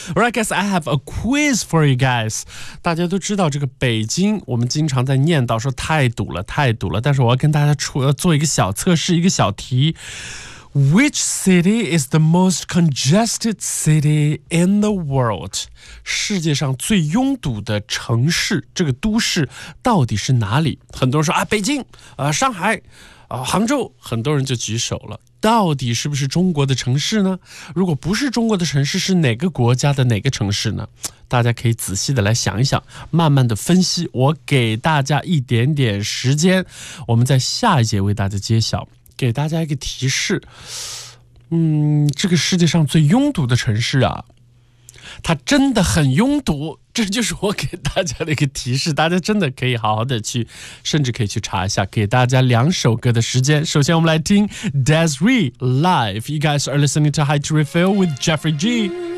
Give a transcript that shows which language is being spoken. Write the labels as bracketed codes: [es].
[en] All right, guys, I have a quiz for you guys. [zh] 大家都知道这个北京，我们经常在念叨说太堵了，太堵了。但是我要跟大家做一个小测试，一个小题。 [en] Which city is the most congested city in the world? [zh] 世界上最拥堵的城市，这个都市到底是哪里？很多人说啊，北京，上海，杭州，很多人就举手了。到底是不是中国的城市呢？如果不是中国的城市，是哪个国家的哪个城市呢？大家可以仔细的来想一想，慢慢的分析。我给大家一点点时间，我们在下一节为大家揭晓。给大家一个提示，这个世界上最拥堵的城市啊，它真的很拥堵，这就是我给大家的一个提示，大家真的可以好好的去，甚至可以去查一下。给大家两首歌的时间，首先我们来听 Desiree Live. [en] You guys are listening to High to Refill with Jeffrey G.